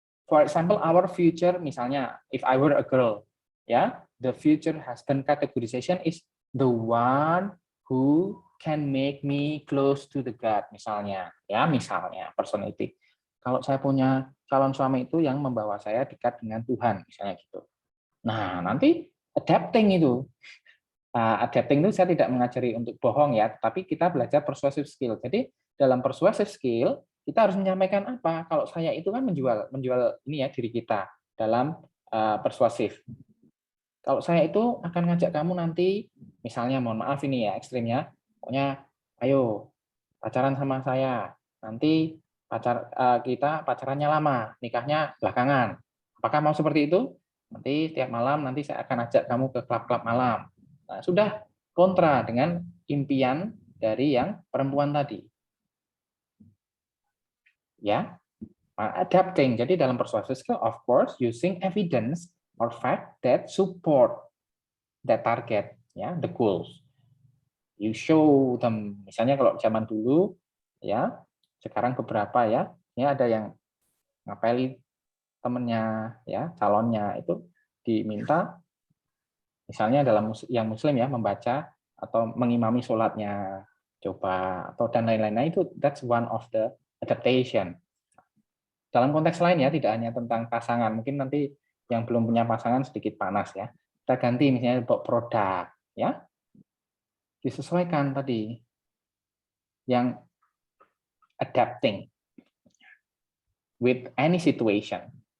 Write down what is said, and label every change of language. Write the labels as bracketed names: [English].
[English] For example, our future, misalnya, if I were a girl, ya, the future husband categorization is the one who can make me close to the God, misalnya, ya, misalnya, personality. [Indonesian] Kalau saya punya calon suami itu yang membawa saya dekat dengan Tuhan, misalnya gitu. Nah, nanti adapting itu. Adapting itu saya tidak mengajari untuk bohong ya, tapi kita belajar persuasive skill. Jadi dalam persuasive skill kita harus menyampaikan apa? Kalau saya itu kan menjual ini ya diri kita dalam persuasif. Kalau saya itu akan ngajak kamu nanti, misalnya mohon maaf ini ya ekstrimnya, pokoknya ayo pacaran sama saya. Nanti kita pacarannya lama, nikahnya belakangan. Apakah mau seperti itu? Nanti tiap malam nanti saya akan ajak kamu ke klub-klub malam. Nah, sudah kontra dengan impian dari yang perempuan tadi. Ya, adapting. Jadi dalam persuasive skill, [English] of course, using evidence or fact that support that target, ya, the goals. You show them. [Indonesian] Misalnya kalau zaman dulu, ya, sekarang beberapa ya, ini ada yang ngapeli temennya, ya, calonnya itu diminta, misalnya yang muslim ya, membaca atau mengimami sholatnya, coba, atau dan lain-lain. Nah, itu [English] that's one of the adaptation. [Indonesian] Dalam konteks lain ya, tidak hanya tentang pasangan, mungkin nanti yang belum punya pasangan sedikit panas ya. Kita ganti misalnya produk, ya, disesuaikan tadi, yang [English] adapting with any situation.